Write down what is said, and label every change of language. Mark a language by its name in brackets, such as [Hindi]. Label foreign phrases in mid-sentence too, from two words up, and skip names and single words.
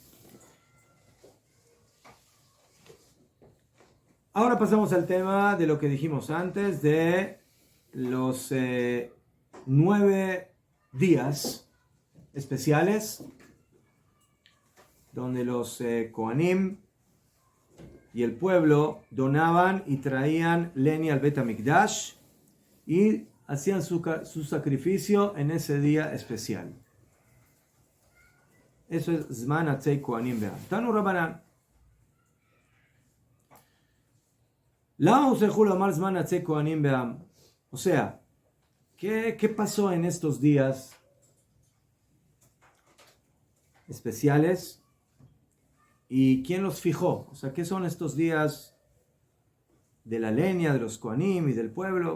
[Spanish] Ahora pasamos al tema de lo que dijimos antes, de los 9 días especiales donde los Kohanim y el pueblo donaban y traían leña al Bet HaMikdash y hacían su sacrificio en ese día especial. Eso es [Hebrew] זמן עצי כהנים והעם. תנו רבנן. למה הוצרכו לומר זמן עצי כהנים והעם. [Spanish] O sea, ¿qué pasó en estos días especiales? ¿Y quién los fijó? O sea, ¿qué son estos días de la leña, de los Kohanim y del pueblo?